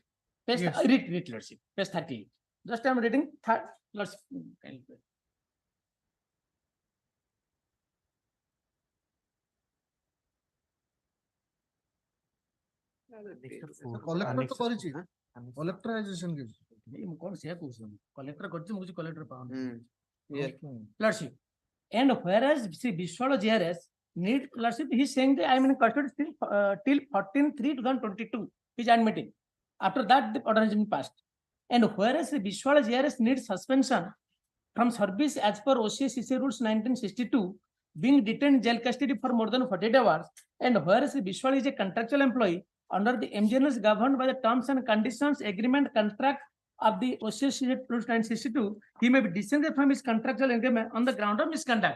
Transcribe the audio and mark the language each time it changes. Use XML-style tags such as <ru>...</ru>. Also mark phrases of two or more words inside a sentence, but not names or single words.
<en>Page read, Lordship. Page 38. Just I am reading Lordship. Collector to କରିଛି collector has disengaged.</en> <or>ମୁଁ କଣ ସେଇଆ କହୁଛି କଲେକ୍ଟର କରିଛି ମୁଁ କଲେକ୍ଟର ପାଉନି</or> <en>Yes. Lordship. And whereas Sri Vishwal JRS need Lordship, he is saying that I am in custody till 14/3/2022. He is admitting. After that, the order has been passed. And whereas Sri Vishwal JRS needs suspension from service as per OCA rules 1962, being detained in jail custody for more than 48 hours, and whereas Sri Vishwal is a contractual employee under the MGNS governed by the terms and conditions agreement contract of the OCA rules 1962, he may be disengaged from his contractual engagement on the ground of misconduct.</en>